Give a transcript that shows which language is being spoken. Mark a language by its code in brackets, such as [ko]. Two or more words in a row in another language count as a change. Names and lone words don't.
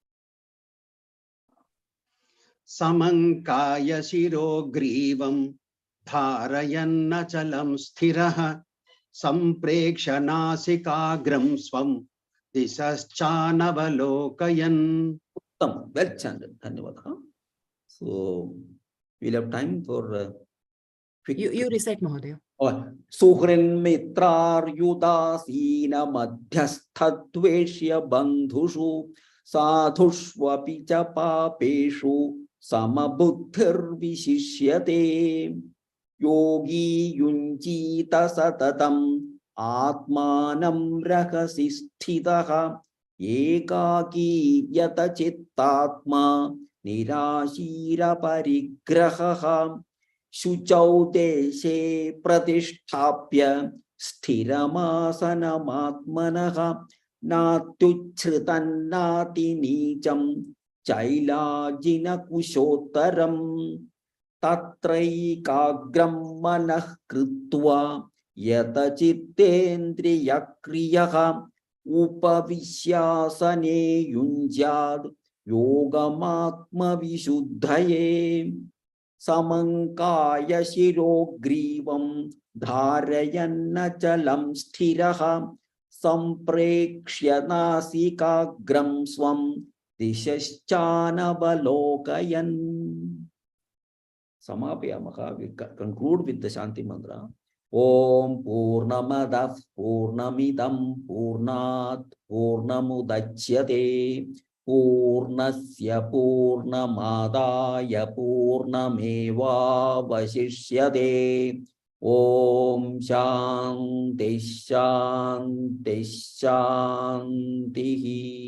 [sa] समंकाय शिरोग्रीवम्. धारयन्नचलं स्थिरः. सम्प्रेक्ष्य नासिकाग्रं स्वं. दिशश्चानवलोकयन्. उत्तमम्, [en] well chanted. Dhanyawad. So we'll have time for You recite, Mahodaya. [sa] सुहृन् मित्रार् युदासीन मध्यस्थद्वेष्य बन्धुषु साधुष्वपि च पापेषु समबुद्धिर् विशिष्यते योगी युञ्जीत सततम् आत्मानं रहसि स्थितः एकाकी यत चित्तात्मा निराशीर् परिग्रहः शुचौ देशे प्रतिष्ठाप्य स्थिरमासनमात्मनः नात्युच्छ्रितं नाति नीचं चैलाजिन कुशोत्तरम् तत्रैकाग्रं मनः कृत्वा यत चित्तेन्द्रियक्रियः उपविश्यासने युञ्ज्याद् योगमात्म विशुद्धये समंकाय शिरोग्रीवं धारयन्नचलं स्थिरः सम्प्रेक्ष्य नासिकाग्रं स्वं दिशश्चानवलोकयन्. समापयामः, [en] we conclude with the [sa] शान्ति मन्त्र. ॐ पूर्णमदः पूर्णमिदं पूर्णात् पूर्णमुदच्यते पूर्णस्य पूर्णमादाय पूर्णमेव अवशिष्यते ॐ शान्ति शान्ति शान्ति